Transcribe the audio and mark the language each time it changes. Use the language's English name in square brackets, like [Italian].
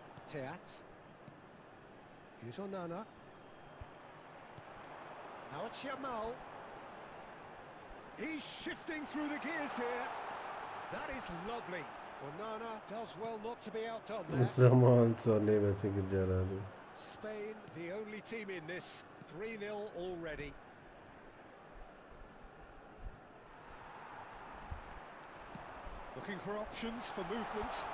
[English] Teat. Here's Onana. Now it's Yamal. He's shifting through the gears here. That is lovely. Onana does well not to be outdone there. [Hindi] ज़मान साले वैसे गिर जा रहा है। [English] Spain, the only team in this, 3-0 already. Looking for options for movement.